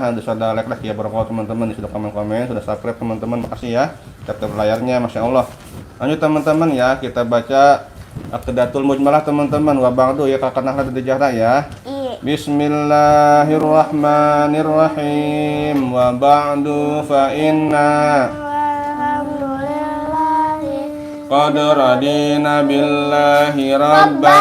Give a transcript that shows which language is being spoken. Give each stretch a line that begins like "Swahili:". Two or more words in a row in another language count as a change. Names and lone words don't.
Indonesian: Sudah like ya berkata teman-teman, sudah komen-komen, sudah subscribe teman-teman, makasih ya. Tap layarnya,
Arabic: ما شاء الله.
Indonesian: Lanjut teman-teman ya, kita baca Aqidatul Mujmalah teman-teman.
Arabic: وبعد
Indonesian: ya kakak Nahla Dede Zahra ya. Bismillahirrahmanirrahim.
Arabic: وبعد فإنا قد رضينا بالله ربا